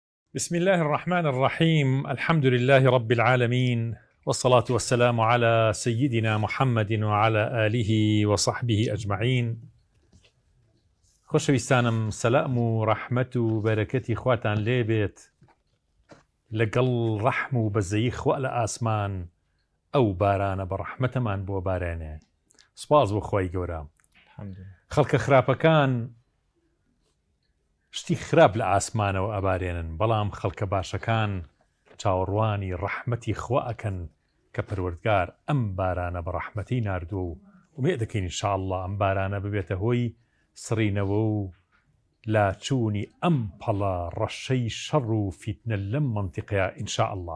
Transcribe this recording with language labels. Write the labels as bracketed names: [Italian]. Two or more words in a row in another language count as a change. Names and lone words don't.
[Arabic] بسم الله الرحمن الرحيم. الحمد لله رب العالمين، والصلاة والسلام على سيدنا محمد وعلى آله وصحبه أجمعين. [Central Kurdish] خۆشەویستانم، سەلام و ڕەحمەت و بەرەکەتی خواتان لێبێت لەگەڵ ڕەحم و بەزەیی خوا لە ئاسمان ئەو بارانە بە ڕەحمەتەمان بۆ بارێنێ. سوپاس بۆ خۆی گەورە. خەڵکە خراپەکان شتی خراپ لە ئاسمانەوە ئەبارێنن، بەڵام خەڵکە باشەکان چاوەڕوانی ڕەحمەتی خوا ئەکەن کە پەروەردگار ئەم بارانە بە ڕەحمەتی ناردووە و ومێ دەکەین ئینشاءڵڵا ئەم بارانە ببێتە هۆی سڕینەوە و لاچوونی ئەم پەڵە ڕەشەی شەڕ و فیتنە لەم منتیقەیە ئینشاءڵڵا.